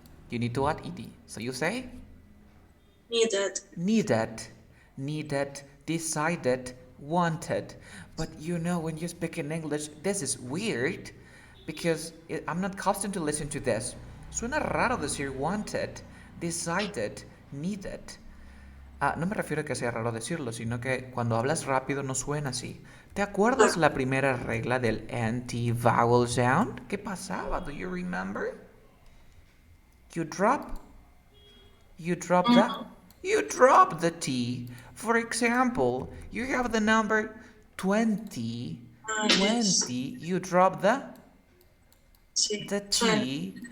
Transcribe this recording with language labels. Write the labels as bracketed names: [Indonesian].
[English] You need to add ed. So you say Needed. needed, needed, decided, wanted. But you know, when you speak in English, this is weird because I'm not accustomed to listen to this. [Spanish] Suena raro decir [English] wanted, decided, needed. [Spanish] No me refiero a que sea raro decirlo, sino que cuando hablas rápido no suena así. ¿Te acuerdas la primera regla del anti-vowel sound? ¿Qué pasaba? [English] Do you remember? You drop You drop the you drop the T. For example, you have the number 20. Yes. 20. You drop [Spanish] Sí. [English] the 20. T.